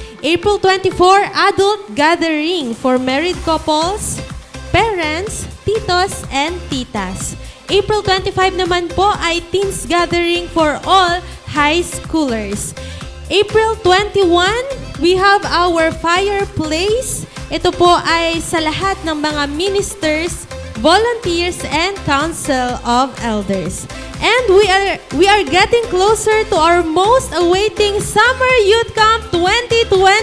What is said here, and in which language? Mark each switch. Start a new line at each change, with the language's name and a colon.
English: April 24, adult gathering for married couples, parents, titos, and titas. April 25 naman po ay teens gathering for all high schoolers. April 21, we have our fireplace.
Filipino: Ito po ay sa lahat ng mga ministers, volunteers, and council of elders.
English: And we are getting closer to our most awaiting Summer Youth Camp 2026.